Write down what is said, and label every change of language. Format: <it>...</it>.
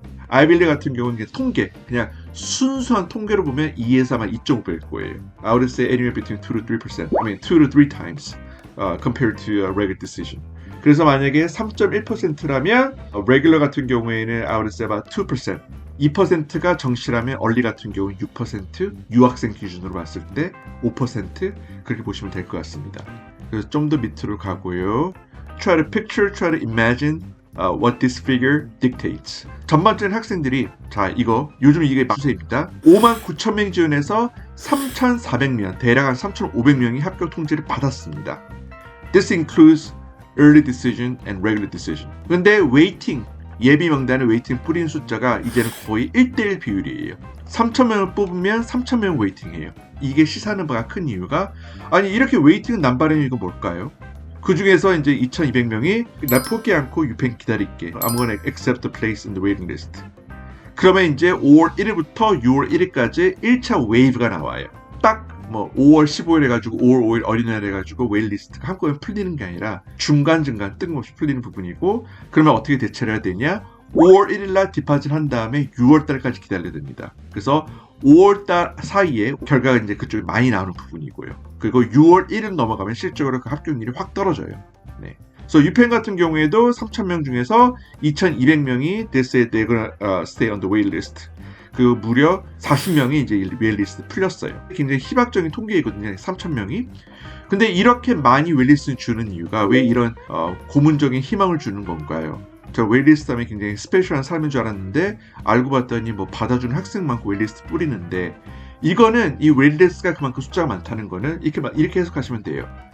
<ko>아이빌리 같은 경우는 통계, 그냥 순수한 통계로 보면 2에서 아마 2.5배일 거예요.</ko> <en>I would say anywhere between 2 to 3%. I mean 2 to 3 times compared to a regular decision.</en> <ko>그래서 만약에 3.1%라면 regular 같은 경우에는</ko> <en>I would say about 2%.</en> <ko>2%가 정시라면 early 같은 경우는 6%, 유학생 기준으로 봤을 때 5% 그렇게 보시면 될 것 같습니다. 그래서 좀 더 밑으로 가고요.</ko> <en>Try to picture, try to imagine what this figure dictates.</en> <ko>전반적인 학생들이, 자, 이거 요즘 이게 추세입니다. 59,000명 지원해서 3,400명, 대략 한 3,500명이 합격 통지를 받았습니다.</ko> <en>This includes early decision and regular decision.</en> <ko>근데 웨이팅, 예비 명단에 웨이팅 뿌린 숫자가 이제는 거의 1:1 비율이에요. 3,000명을 뽑으면 3,000명 웨이팅이에요. 이게 시사하는 바가 큰 이유가, 아니 이렇게 웨이팅은 남발하는 이유가 뭘까요? 그 중에서 이제 2,200명이 나 포기 않고 유펜 기다릴게.</ko> <en>I'm gonna accept the place in the waiting list.</en> <ko>그러면 이제 5월 1일부터 6월 1일까지 1차 웨이브가 나와요. 딱 5월 15일 해가지고 5월 5일 어린이날 해가지고 웨일리스트가 한꺼번에 풀리는 게 아니라 중간중간 뜬금없이 풀리는 부분이고, 그러면 어떻게 대처를 해야 되냐? 5월 1일날 디파짓 한 다음에 6월달까지 기다려야 됩니다. 그래서 5월달 사이에 결과가 이제 그쪽에 많이 나오는 부분이고요. 그리고 6월 1일 넘어가면 실적으로 그 합격률이 확 떨어져요. 네. 그래서 유펜 같은 경우에도 3,000명 중에서 2,200명이</ko> <en>they said they're gonna stay on the wait list.</en> <ko>그 무려 40명이 이제 웨일리스트 풀렸어요. 굉장히 희박적인 통계이거든요. 3,000명이. 근데 이렇게 많이 웨일리스트 주는 이유가 왜 이런 고문적인 희망을 주는 건가요? 저 웨일리스트 하면 굉장히 스페셜한 사람인 줄 알았는데 알고 봤더니 받아주는 학생 많고 웨일리스트 뿌리는데, 이거는 이 웨일리스트가 그만큼 숫자가 많다는 거는 이렇게 해석하시면 돼요.</ko>